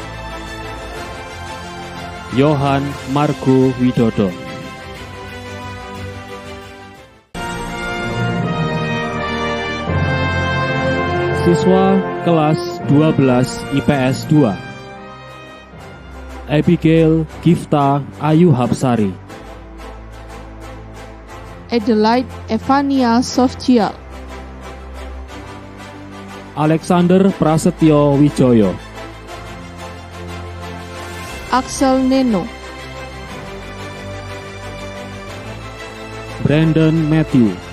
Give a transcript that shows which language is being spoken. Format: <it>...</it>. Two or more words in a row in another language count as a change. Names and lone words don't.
<id>Yohan Margo Widodo. Siswa kelas 12 IPS 2, Abigail Gifta Ayu Hapsari, Adelaide Evania Sofjial, Alexander Prasetyo Wijoyo, Axel Neno, Brandon Matthew,</id>